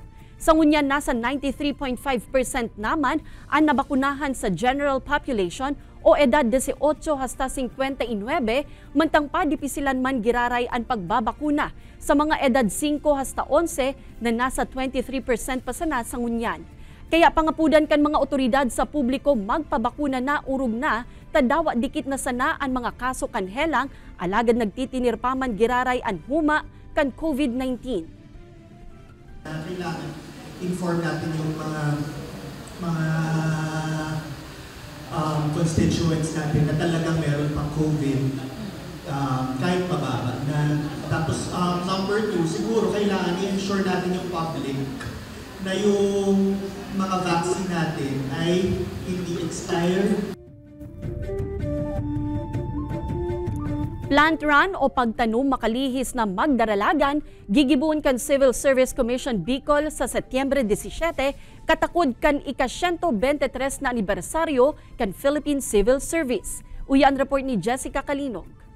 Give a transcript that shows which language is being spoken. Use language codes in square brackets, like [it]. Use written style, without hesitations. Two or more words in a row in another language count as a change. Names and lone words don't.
[bik] Sa ngunyan, nasa 93.5% naman ang nabakunahan sa [en] general population [bik] o edad 18 hasta 59, mantang pa dipisilan man giraray ang pagbabakuna sa mga edad 5 hasta 11 na nasa 23% pa sana sa ngunyan. Kaya pangapudan kan mga otoridad sa publiko magpabakuna na urog na, tadawa dikit na sana ang mga kaso kan helang, alagad nagtitinir pa man giraray ang huma kan COVID-19. [tl] Kailangan inform natin yung mga constituents natin na talagang meron pang COVID kahit mababa na. Tapos number 2, siguro kailangan i-ensure natin yung public na yung mga vaccine natin ay hindi expired. [en] Plant run [bik] o pagtanom makalihis na magdaralagan, gigibuon kan Civil Service Commission Bicol sa Setyembre 17, katakod kan ika-123 na anibersaryo kan Philippine Civil Service. Uyan report ni Jessica Kalinog.